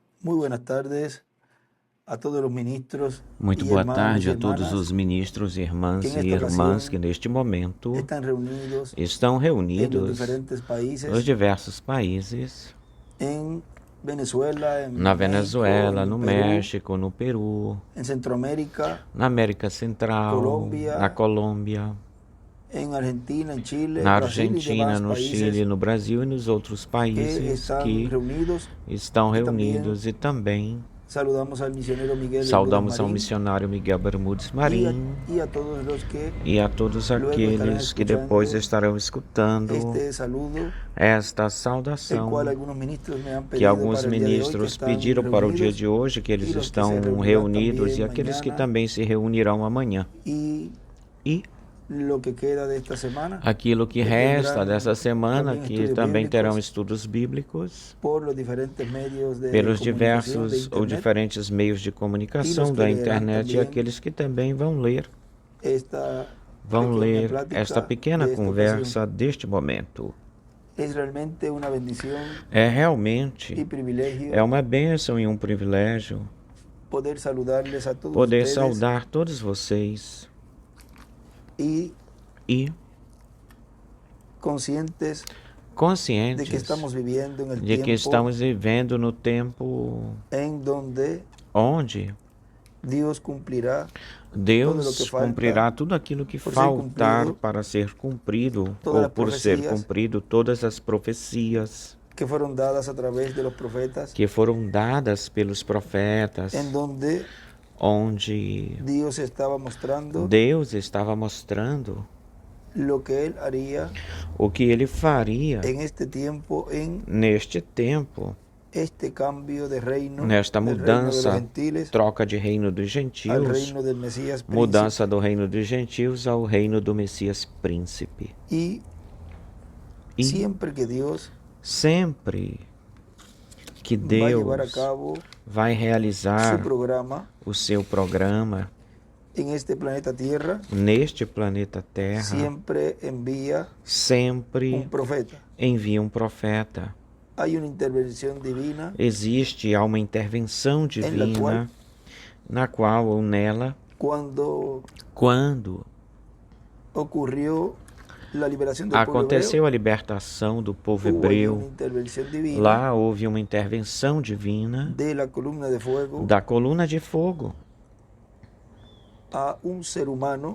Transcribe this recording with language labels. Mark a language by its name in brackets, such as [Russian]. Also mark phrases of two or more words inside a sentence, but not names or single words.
[Spanish] Muy buenas tardes a todos los ministros [Portuguese] Muito [Spanish] y [Portuguese] boa [Spanish] hermanos [Portuguese] tarde [Spanish] y [Portuguese] a todos [Spanish] hermanas [Portuguese] os ministros, irmãs [Spanish] que en [Portuguese] e [Spanish] esta [Portuguese] irmãs [Spanish] ocasión [Portuguese] que neste momento [Spanish] están reunidos [Portuguese] estão [Spanish] en los [Portuguese] reunidos [Spanish] diferentes [Portuguese] nos [Spanish] países, [Portuguese] diversos países, [Spanish] en Venezuela, en [Portuguese] na [Spanish] México, [Portuguese] Venezuela, [Spanish] en [Portuguese] no [Spanish] Perú, [Portuguese] México, no Peru, [Spanish] en Centroamérica, [Portuguese] na América Central, [Spanish] Colômbia, [Portuguese] na Colômbia, [Spanish] en Argentina, en Chile, [Portuguese] na [Spanish] Brasil y [Portuguese] Argentina, [Spanish] demás [Portuguese] no Chile, [Spanish] países [Portuguese] no Brasil e nos outros [Spanish] que [Portuguese] países [Spanish] están [Portuguese] que [Spanish] reunidos. [Portuguese] estão [Spanish] Y también [Portuguese] reunidos e também [Spanish] saludamos al misionero Miguel Bermúdez [Portuguese] saudamos ao [Spanish] Marín [Portuguese] missionário Miguel Bermudes [Spanish] y [Portuguese] Marim [Spanish] a todos los que [Portuguese] e a todos [Spanish] luego estarán [Portuguese] aqueles que depois [Spanish] escuchando [Portuguese] estarão escutando [Spanish] este saludo, [Portuguese] esta [Spanish] el cual [Portuguese] saudação [Spanish] algunos ministros me han [Portuguese] que [Spanish] pedido [Portuguese] alguns [Spanish] para el día de hoy, que [Portuguese] ministros [Spanish] están [Portuguese] pediram para o dia [Spanish] reunidos, [Portuguese] de hoje, que [Spanish] y [Portuguese] eles [Spanish] los que [Portuguese] estão [Spanish] se reunirán [Portuguese] reunidos e [Spanish] también [Portuguese] aqueles que [Spanish] mañana, [Portuguese] também se reunirão amanhã. [Spanish] y [Portuguese] E [Spanish] lo que queda de esta semana, [Portuguese] aquilo que [Spanish] que [Portuguese] resta [Spanish] tendrán [Portuguese] dessa semana, [Spanish] también [Portuguese] que [Spanish] estudios [Portuguese] também terão [Spanish] bíblicos [Portuguese] estudos bíblicos [Spanish] por los diferentes medios de [Portuguese] pelos [Spanish] comunicación de [Portuguese] diversos ou [Spanish] internet, [Portuguese] diferentes meios de [Spanish] y los [Portuguese] comunicação [Spanish] que [Portuguese] da [Spanish] leerán [Portuguese] internet e [Spanish] también [Portuguese] aqueles que também vão ler [Spanish] esta [Portuguese] vão [Spanish] pequeña [Portuguese] ler [Spanish] plática [Portuguese] esta pequena [Spanish] de esta ocasión. [Portuguese] conversa deste momento. [Spanish] Es realmente una bendición [Portuguese] É [Spanish] y [Portuguese] realmente [Spanish] privilegio [Portuguese] uma bênção e um privilégio [Spanish] poder saludarles a todos [Portuguese] poder [Spanish] ustedes [Portuguese] saudar todos vocês [Spanish] y [Portuguese] e [Spanish] conscientes de [Portuguese] conscientes [Spanish] que estamos viviendo en el [Portuguese] de que [Spanish] tiempo [Portuguese] estamos vivendo no tempo [Spanish] en donde [Portuguese] onde [Spanish] Dios cumplirá [Portuguese] Deus cumprirá tudo aquilo que [Spanish] por ser [Portuguese] faltar [Spanish] cumprido, [Portuguese] para ser cumprido, [Spanish] todas [Portuguese] ou [Spanish] las [Portuguese] por ser [Spanish] profecías [Portuguese] cumprido todas as profecias [Spanish] que fueron dadas a través de los profetas, [Portuguese] que foram dadas pelos profetas, [Spanish] en donde [Portuguese] onde [Spanish] Dios estaba mostrando [Portuguese] Deus estava mostrando [Spanish] lo que Él haría [Portuguese] o que ele faria [Spanish] en este tiempo, en [Portuguese] neste tempo, [Spanish] este cambio de reino, [Portuguese] nesta [Spanish] del reino de los [Portuguese] mudança, [Spanish] gentiles [Portuguese] troca de reino dos [Spanish] al [Portuguese] gentios, [Spanish] reino del Mesías príncipe. [Portuguese] mudança do reino dos gentios ao reino do Messias príncipe. [Spanish] Y [Portuguese] E [Spanish] siempre que Dios [Portuguese] sempre que [Spanish] va a llevar a [Portuguese] Deus [Spanish] cabo [Portuguese] vai [Spanish] su [Portuguese] realizar [Spanish] programa [Portuguese] o seu programa [Spanish] en este planeta Tierra, [Portuguese] neste planeta Terra, [Spanish] siempre envía [Portuguese] sempre [Spanish] un profeta. [Portuguese] envia um profeta. [Spanish] Hay una intervención divina [Portuguese] Há uma intervenção divina na qual ou nela, [Spanish] quando ocurrió la liberación del pueblo [Portuguese] aconteceu [Spanish] hebreo, [Portuguese] a libertação do povo [Spanish] hubo ahí una [Portuguese] hebreu. [Spanish] intervención divina [Portuguese] Lá houve uma intervenção divina [Spanish] de la columna de fuego [Portuguese] da coluna de fogo [Spanish] a un ser humano,